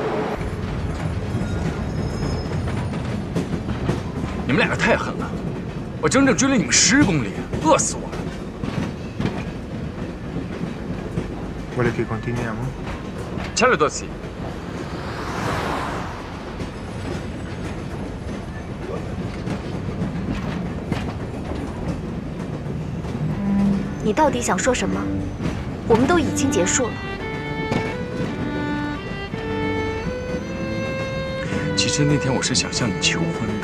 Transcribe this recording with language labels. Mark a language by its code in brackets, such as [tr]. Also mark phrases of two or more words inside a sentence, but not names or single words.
[zh] 你们两个太狠了！我整整追了你们10公里，饿死我了。 [it] Vuole che continuiamo? Certo sì。 [zh] 你到底想说什么？我们都已经结束了。其实那天我是想向你求婚的。